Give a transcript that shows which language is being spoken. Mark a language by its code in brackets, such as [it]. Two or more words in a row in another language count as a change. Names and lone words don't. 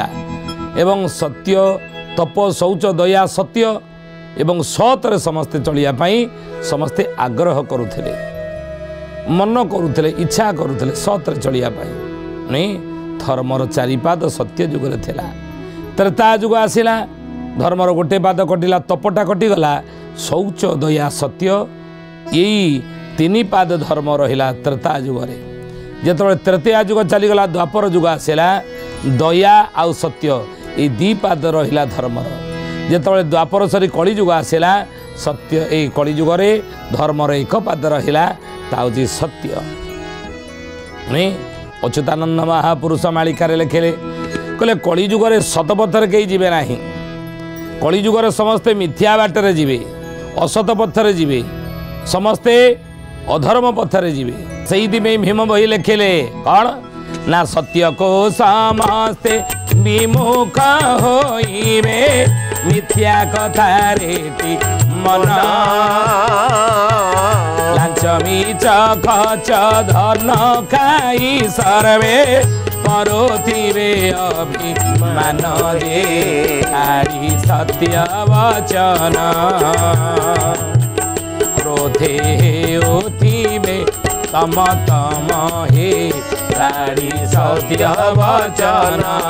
[or] ଏବଂ ସତ୍ୟ ତପ ଶୌଚ ଦୟା ସତ୍ୟ ଏବଂ ସତରେ ସମସ୍ତେ ଚଲିଆ ପାଇ ସମସ୍ତେ ଆଗ୍ରହ କରୁଲେ ମନ କରୁଲେ ଇଚ୍ଛା କରୁଲେ ସତରେ ଚଲିଆ ପାଇ ନାହିଁ। ଧର୍ମର 4 ପାଦ ସତ୍ୟ ଯୁଗରେ ଥିଲା। ତ୍ରେତା ଯୁଗ ଆସିଲା ଧର୍ମର 1 ପାଦ କଟିଲା ତପଟା କଟିଗଲା ଶୌଚ ଦୟା ସତ୍ୟ ଏହି 3 ପାଦ ଧର୍ମ ରହିଲା ତ୍ରେତା ଯୁଗରେ। ଯେତେବେ ତୃତୀୟ ଯୁଗ ଚାଲିଗଲା ଦ୍ୱାପର ଯୁଗ ଆସିଲା ଦୟା ଆଉ ସତ୍ୟ ଏ 2 ପାଦ ରହିଲା ଧର୍ମର। ଯେତେବେ ଦ୍ୱାପର ସରି କଳି ଯୁଗ ଆସିଲା ସତ୍ୟ ଏ କଳି ଯୁଗରେ ଧର୍ମର 1 ପାଦ ରହିଲା ତାଉଜି ସତ୍ୟ ନାହିଁ। ଅଚ୍ୟୁତାନନ୍ଦ ମହାପୁରୁଷ ମାଳିକାର ଲେଖିଲେ କହିଲେ କଳିଯୁଗରେ ସତପଥରେ କେହି ଯିବେ ନା କଳିଯୁଗରେ ସମସ୍ତେ ମିଥ୍ୟା ବାଟରେ ଯିବେ ଅସତ ପଥରେ ଯିବେ ସମସ୍ତେ ଅଧର୍ମ ପଥରେ ଯିବେ। ସେ ଭୀମ ବହି ଲେଖିଲେ କୌଣ ନା ସତ୍ୟକୁ ସମସ୍ତେ ବିମୁଖ ହୋଇବେ ମିଥ୍ୟା କଥା ରଟି ମନ ଲାଞ୍ଚ ମିଛ ଖର୍ଚ୍ଚ ଧନ ଖାଇ ସର୍ବେ କରୁଥିବେ ଅଭିମାନ ଯେ ଛାଡ଼ି ସତ୍ୟ ବଚନ କ୍ରୋଧେ ହେଉଥିବେ ତମ ତମ ହେ ଛାଡ଼ି ସତ୍ୟ ବଚନ